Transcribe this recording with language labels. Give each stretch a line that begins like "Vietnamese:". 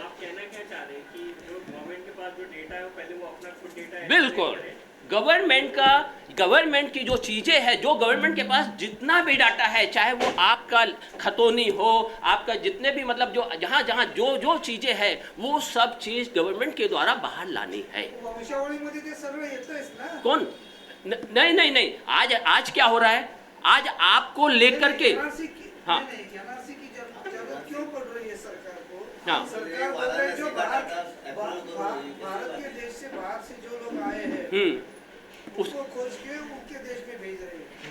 Hindi: आप कहना क्या चाह रहे हैं कि जो गवर्नमेंट के पास जो डेटा है वो पहले वो अपना खुद डेटा बिल्कुल, गवर्नमेंट की जो चीज़ें हैं, जो गवर्नमेंट के पास जितना भी डाटा है, चाहे वो आपका खतौनी हो, आपका जितने भी मतलब जो जहाँ जहाँ जो चीज़ें हैं, वो सब चीज़ गवर्नमेंट के द्वारा बाहर लानी है।
Marathi: वंशावळीमध्ये ते सर्व येतंयच ना।
Hindi: कौन? नहीं, आज क्या हो रहा है, आज आपको लेकर के NRC की, हाँ। नहीं, NRC की जरूरत क्यों पड़ रही है सरकार को? हाँ। सरकार बोल रही है जो भारत के देश से बाहर से जो लोग आए हैं उसको खोज के उनके देश में भेज रहे हैं।